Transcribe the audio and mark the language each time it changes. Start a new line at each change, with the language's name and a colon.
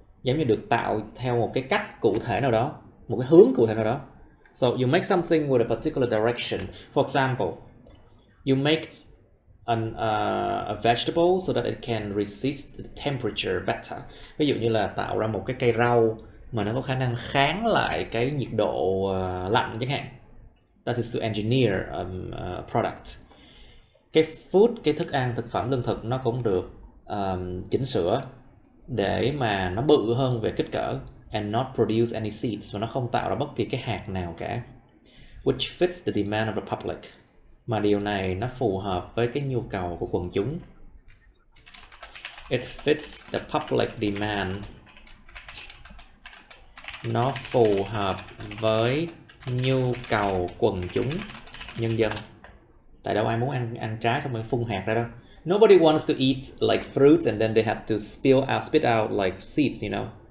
Vietnamese: Giống như được tạo theo một cái cách cụ thể nào đó, một cái hướng cụ thể nào đó.
English: So you make something with a particular direction. For example, you make a vegetable so that it can resist the temperature better.
Vietnamese: Ví dụ như là tạo ra một cái cây rau mà nó có khả năng kháng lại cái nhiệt độ lạnh chẳng hạn.
English: That is to engineer a product.
Vietnamese: Cái food, cái thức ăn, thực phẩm, lương thực nó cũng được chỉnh sửa để mà nó bự hơn về kích cỡ
English: and not produce any seeds,
Vietnamese: và nó không tạo ra bất kỳ cái hạt nào cả.
English: Which fits the demand of the public.
Vietnamese: Mà điều này nó phù hợp với cái nhu cầu của quần chúng.
English: It fits the public demand.
Vietnamese: Nó phù hợp với nhu cầu quần chúng, nhân dân. Tại đâu ai muốn ăn trái xong rồi phun hạt ra đâu.
English: Nobody wants to eat like fruits and then they have to spit out like seeds, you know.